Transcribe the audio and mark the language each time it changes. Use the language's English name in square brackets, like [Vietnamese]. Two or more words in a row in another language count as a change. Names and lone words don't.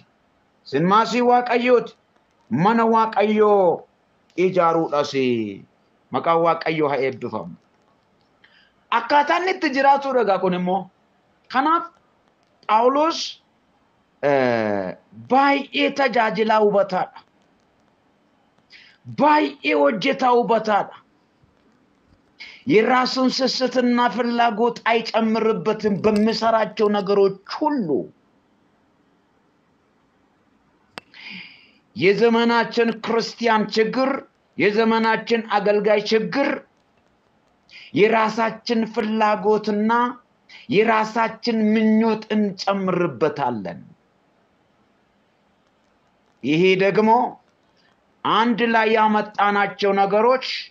[Oromo] Sinmaasii Waaqayyooti. Mana Waaqayyoo ijaaruudhaas maqaan Waaqayyoo haa eebbifamu. Akkaataan itti jiraatu dhagaa kun immoo kanaaf Phaawulos baay'ee tajaajilaa hubataadha. Baay'ee hojjetaa hubataadha. [Amharic] የራሱን ስስትና ፍላጎት አይጨምርበትም በሚሰራቸው ነገሮች ሁሉ። የዘመናችን ክርስቲያን ችግር የዘመናችን አገልጋይ ችግር የራሳችን ፍላጎትና የራሳችን ምኞት እንጨምርበታለን። ይሄ ደግሞ አንድ ላይ ያመጣናቸው ነገሮች